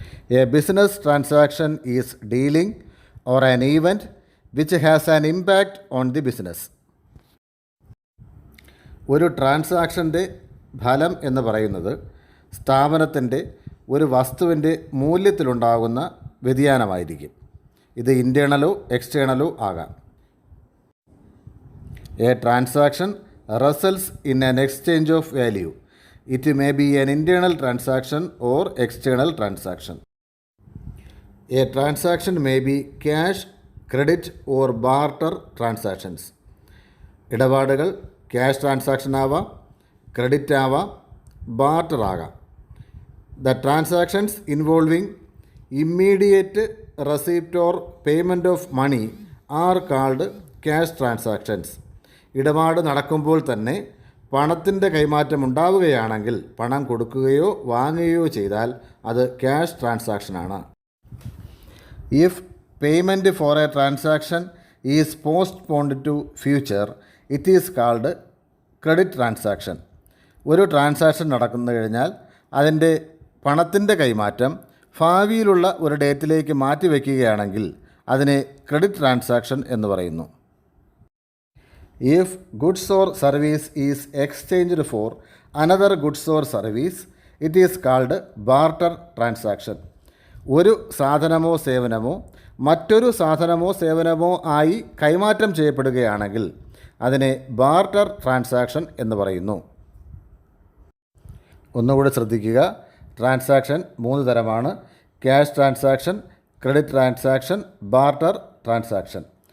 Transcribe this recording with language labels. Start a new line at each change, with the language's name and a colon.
English: A business transaction is dealing or an event which has an impact on the business.
Malayalam: ഒരു ട്രാൻസാക്ഷൻ്റെ ഫലം എന്ന് പറയുന്നത് സ്ഥാപനത്തിൻ്റെ ഒരു വസ്തുവിൻ്റെ മൂല്യത്തിലുണ്ടാകുന്ന വ്യതിയാനമായിരിക്കും. ഇത് ഇൻറ്റേർണലോ എക്സ്റ്റേണലോ ആകാം.
English: A transaction results in an exchange of value. It may be an internal transaction or external transaction. A transaction may be cash, credit or barter transactions.
Malayalam: ഇടപാടുകൾ ക്യാഷ് ട്രാൻസാക്ഷൻ ആവാം, ക്രെഡിറ്റ് ആവാം, ബാർട്ടർ ആകാം.
English: The transactions involving immediate receipt or payment of money are called cash transactions.
Malayalam: ഇടപാട് നടക്കുമ്പോൾ തന്നെ പണത്തിൻ്റെ കൈമാറ്റം ഉണ്ടാവുകയാണെങ്കിൽ പണം കൊടുക്കുകയോ വാങ്ങുകയോ ചെയ്താൽ അത് cash ട്രാൻസാക്ഷനാണ്.
English: If payment for a transaction is postponed to future it is called credit transaction.
Malayalam: ഒരു ട്രാൻസാക്ഷൻ നടക്കുന്നു കഴിഞ്ഞാൽ അതിൻ്റെ പണത്തിൻ്റെ കൈമാറ്റം ഭാവിയിലുള്ള ഒരു ഡേറ്റിലേക്ക് മാറ്റിവെക്കുകയാണെങ്കിൽ അതിനെ ക്രെഡിറ്റ് ട്രാൻസാക്ഷൻ എന്ന് പറയുന്നു.
English: If goods or service is exchanged for another goods or service, it is called barter transaction.
Malayalam: ഒരു സാധനമോ സേവനമോ മറ്റൊരു സാധനമോ സേവനമോ ആയി കൈമാറ്റം ചെയ്യപ്പെടുകയാണെങ്കിൽ അതിനെ ബാർട്ടർ ട്രാൻസാക്ഷൻ എന്ന് പറയുന്നു. ഒന്നുകൂടി ശ്രദ്ധിക്കുക, ട്രാൻസാക്ഷൻ 3 തരമാണ്: cash transaction, credit transaction, barter transaction.